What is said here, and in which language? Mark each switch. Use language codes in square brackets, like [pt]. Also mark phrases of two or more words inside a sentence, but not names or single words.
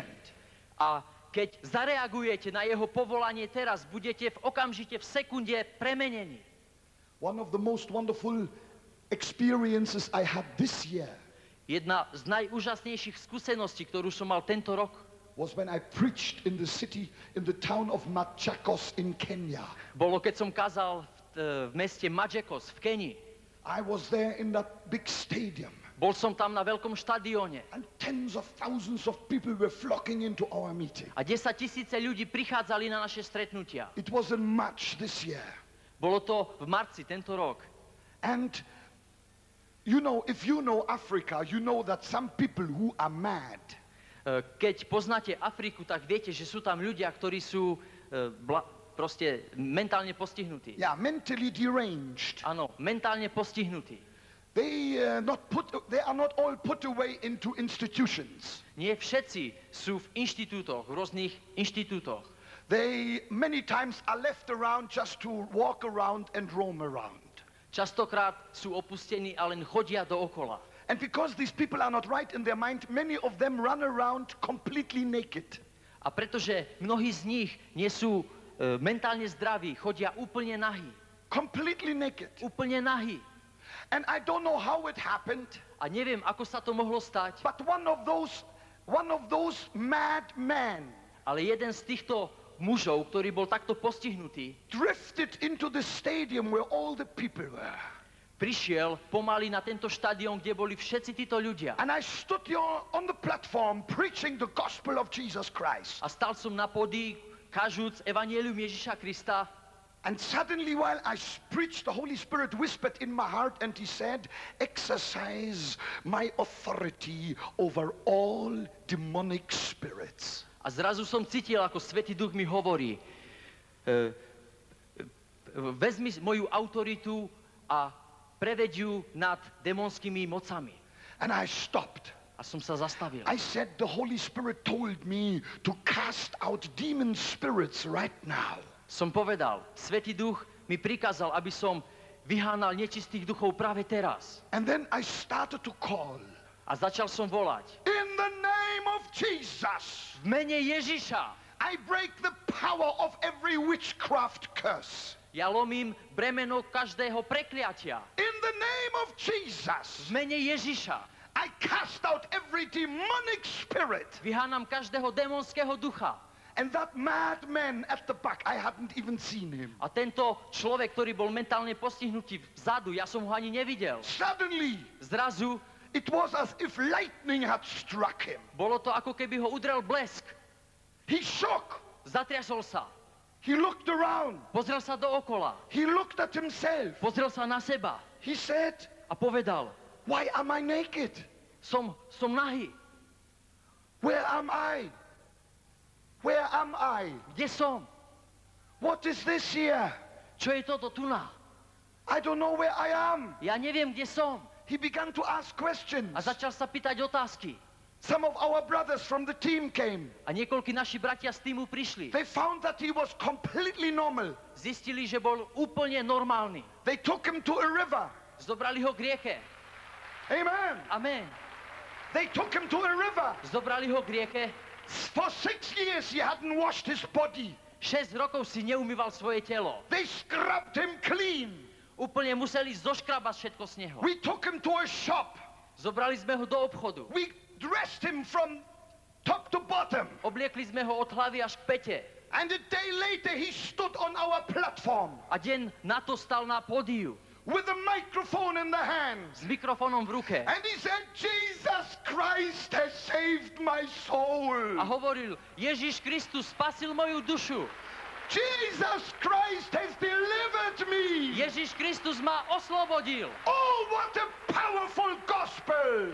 [sk] A keď zareagujete na jeho povolanie teraz, budete okamžite v sekunde premenení. [en] One of the most wonderful experiences I had this year [sk] Jedna z najúžasnejších skúseností, ktorú som mal tento rok, [en] was when I preached in the town of Machakos in Kenya. [sk] bolo, keď som kázal v meste Machakos v Kenii. [en] I was there in that big stadium, [sk] Bol som tam na veľkom štadióne [en] and tens of thousands of people were flocking into our meeting. [sk] a 10 000 ľudí prichádzali na naše stretnutia. [en] It was in March this year. [sk] Bolo to v marci tento rok. [en] And you know, if you know Africa, you know that some people who are mad, [sk] Keď poznáte Afriku, tak viete, že sú tam ľudia, ktorí sú proste mentálne postihnutí. [en] mentally deranged, [sk] Áno, mentálne postihnutí. [en] they are not all put away into institutions. [sk] Nie všetci sú v inštitútoch, v rôznych inštitútoch. [en] They many times are left around just to walk around and roam around. [sk] Častokrát sú opustení a len chodia dookola. [en] And because these people are not right in their mind, many of them run around completely naked. [sk] A pretože mnohí z nich nie sú mentálne zdraví, chodia úplne nahí. [en] Completely naked. [sk] Úplne nahí. [en] And I don't know how it happened, [sk] A neviem, ako sa to mohlo stať, [en] but one of those mad men [sk] ale jeden z týchto mužov, ktorý bol takto postihnutý, [en] drifted into the stadium where all the people were. [sk] prišiel pomaly na tento štadión, kde boli všetci títo ľudia. [en] And I stood here on the platform preaching the gospel of Jesus Christ. [sk] A stal som na pódii, kažúc evanjelium Ježiša Krista. [en] And suddenly while I preached, the Holy Spirit whispered in my heart and he said, exercise my authority over all demonic spirits. [sk] A zrazu som cítil, ako Svätý Duch mi hovorí, vezmi moju autoritu a preveď ju nad démonskými mocami. [en] And I stopped. [sk] A som sa zastavil. [en] I said, the Holy Spirit told me to cast out demon spirits right now. [sk] Som povedal, Svätý Duch mi prikázal, aby som vyhánal nečistých duchov práve teraz. [en] And then I started to call. [sk] A začal som volať. [en] In the name of Jesus, [sk] V mene Ježiša [en] I break the power of every witchcraft curse. [sk] ja lomím bremeno každého prekliatia. [en] In the name of Jesus, [sk] V mene Ježiša [en] I cast out every demonic spirit. [sk] vyhánam každého démonského ducha. [en] And that madman at the back, I hadn't even seen him. [sk] A tento človek, ktorý bol mentálne postihnutý vzadu, ja som ho ani nevidel. [en] Suddenly, [sk] Zrazu [en] it was as if lightning had struck him. [sk] bolo to, ako keby ho udrel blesk. [en] He shook. [sk] Zatriasol sa. [en] He looked around. [sk] Pozrel sa dookola. [en] He looked at himself. [sk] Pozrel sa na seba. [en] He said, [sk] A povedal, [en] why am I naked? [sk] som nahý. [en] Where am I? Where am I? [sk] Kde som? [en] What is this here? [sk] Čo je toto tu na? [en] I don't know where I am. [sk] Ja neviem, kde som. [en] He began to ask questions. [sk] A začal sa pýtať otázky. [en] Some of our brothers from the team came. [sk] A niekoľkí naši bratia z týmu prišli. [en] They found that he was completely normal. [sk] Zistili, že bol úplne normálny. [en] They took him to a river. [sk] Zobrali ho k rieke. [en] Amen. [sk] Amen. [en] They took him to a river. [sk] Zobrali ho k rieke. [en] For 6 years he hadn't washed his body. [sk] 6 rokov si neumýval svoje telo. [en] They scrubbed him clean. [sk] Úplne museli zoškrabať všetko z neho. [en] We took him to a shop. [sk] Zobrali sme ho do obchodu. [en] We dressed him from top to bottom. [sk] Obliekli sme ho od hlavy až k pete. [en] And a day later he stood on our platform [sk] A deň na to stal na pódiu [en] with a microphone in the hands. [sk] s mikrofónom v ruke. [en] And he said, Jesus Christ has saved my soul. [sk] A hovoril, Ježiš Kristus spasil moju dušu. [en] Jesus Christ has delivered me. [sk] Ježiš Kristus ma oslobodil. [en] Oh, what a powerful gospel.